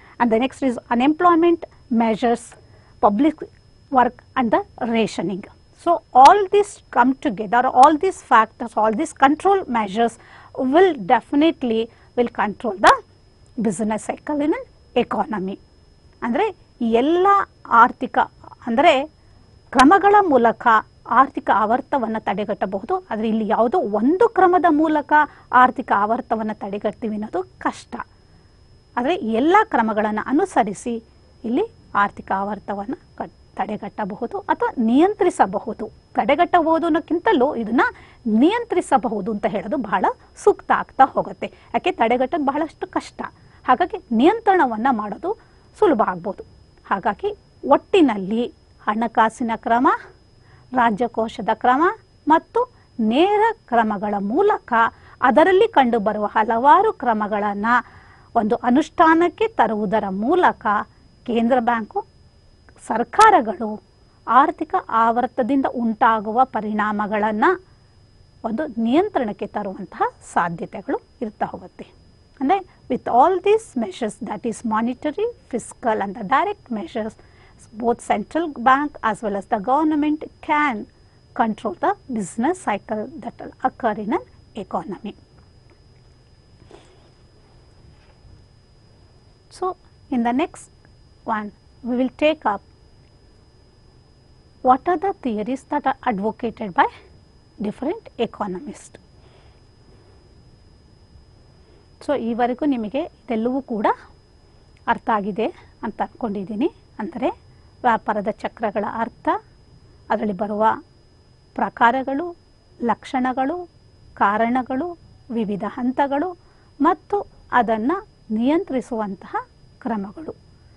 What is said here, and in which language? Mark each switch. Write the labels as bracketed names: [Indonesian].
[English] And the next is unemployment measures, public work, and the rationing. So, all these come together, all these factors, all these control measures will definitely control the business cycle in an economy. [Kannada] ಅಂದರೆ ಎಲ್ಲ ಆರ್ಥಿಕ ಅಂದರೆ ಕ್ರಮಗಳ ಮೂಲಕ ಆರ್ಥಿಕ ಆವರ್ತವನ್ನು ತಡೆಗಟ್ಟಬಹುದು. ಆದರೆ ಇಲ್ಲಿ ಯಾವುದೋ ಒಂದು ಕ್ರಮದ ಮೂಲಕ ಆರ್ಥಿಕ ಆವರ್ತವನ್ನು ತಡೆಗಟ್ತೀವಿ ಅನ್ನೋದು ಕಷ್ಟ. ಆದರೆ ಎಲ್ಲ ಕ್ರಮಗಳನ್ನು ಅನುಸರಿಸಿ ಇಲ್ಲಿ ಆರ್ಥಿಕ ಆವರ್ತವನ್ನು ತಡೆಗಟ್ಟಬಹುದು ಅಥವಾ ನಿಯಂತ್ರಿಸಬಹುದು. ತಡೆಗಟ್ಟಬಹುದು ಅನ್ನೋಕ್ಕಿಂತಲೂ ಇದನ್ನು ನಿಯಂತ್ರಿಸಬಹುದು ಅಂತ ಹೇಳೋದು ಬಹಳ ಸೂಕ್ತ ಆಗ್ತಾ ಹೋಗುತ್ತೆ. ಯಾಕೆ ತಡೆಗಟ್ಟೋದು ಬಹಳಷ್ಟು ಕಷ್ಟ. ಹಾಗಾಗಿ ನಿಯಂತ್ರಣವನ್ನು ಮಾಡೋದು ಸುಲಭ ಆಗ್ಬೋದು. ಹಾಗಾಗಿ ಒಟ್ಟಿನಲ್ಲಿ ಹಣಕಾಸಿನ ಕ್ರಮ, ರಾಜ್ಯಕೋಶದ ಕ್ರಮ ಮತ್ತು ನೇರ ಕ್ರಮಗಳ ಮೂಲಕ ಅದರಲ್ಲಿ ಕಂಡುಬರುವ ಹಲವಾರು ಕ್ರಮಗಳನ್ನು ಒಂದು ಅನುಷ್ಠಾನಕ್ಕೆ ತರುವುದರ ಮೂಲಕ ಕೇಂದ್ರ ಬ್ಯಾಂಕು, ಸರ್ಕಾರಗಳು ಆರ್ಥಿಕ ಆವರ್ತದಿಂದ ಉಂಟಾಗುವ ಪರಿಣಾಮಗಳನ್ನು ಒಂದು ನಿಯಂತ್ರಣಕ್ಕೆ ತರುವಂತಹ ಸಾಧ್ಯತೆಗಳು ಇರ್ತಾ ಹೋಗುತ್ತೆ. ಅಂದರೆ [English] with all these measures, that is monetary, fiscal and the direct measures, both central bank as well as the government can control the business cycle that will occur in an economy. So, in the next one, we will take up what are the theories that are advocated by different economists. [Kannada] So ಈವರೆಗೂ ನಿಮಗೆ ಇದೆಲ್ಲವೂ ಕೂಡ ಅರ್ಥ ಆಗಿದೆ ಅಂತ ಅಂದ್ಕೊಂಡಿದ್ದೀನಿ. ಅಂದರೆ ವ್ಯಾಪಾರದ ಚಕ್ರಗಳ ಅರ್ಥ, ಅದರಲ್ಲಿ ಬರುವ ಪ್ರಕಾರಗಳು, ಲಕ್ಷಣಗಳು, ಕಾರಣಗಳು, ವಿವಿಧ ಹಂತಗಳು ಮತ್ತು ಅದನ್ನು ನಿಯಂತ್ರಿಸುವಂತಹ ಕ್ರಮಗಳು.